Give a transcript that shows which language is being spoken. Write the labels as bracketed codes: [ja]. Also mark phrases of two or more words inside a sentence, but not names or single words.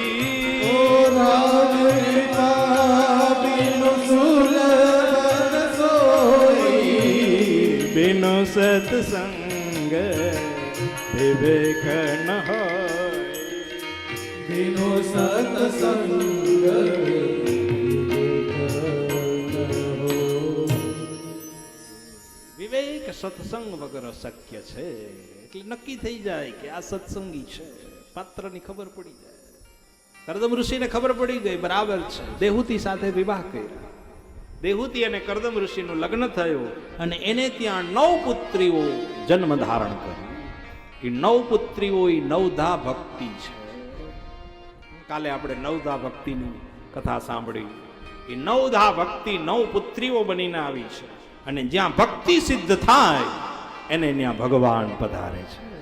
[awa] ओ राम कृपा बिनु सुलभ न सोई बिनु सत्संग विवेक न होय बिनु सत्संग [gu] વિવેક સત્સંગ વગર શક્ય છે એટલે નક્કી થઈ જાય કે આ સત્સંગી છે પાત્રની ખબર પડી જાય કરદમ ઋષિને ખબર પડી ગઈ બરાબર છે દેહૂતી સાથે વિવાહ કર્યા દેહૂતી અને કરદમ ઋષિનું લગ્ન થયું અને એને ત્યાં 9 પુત્રીઓ જન્મ ધારણ કરી એ 9 પુત્રીઓ એ નવધા ભક્તિ છે કાલે આપણે નવધા ભક્તિની કથા સાંભળી એ નવધા ભક્તિ 9 પુત્રીઓ બનીને આવી છે અને જ્યાં ભક્તિ સિદ્ધ થાય એને ત્યાં ભગવાન પધારે છે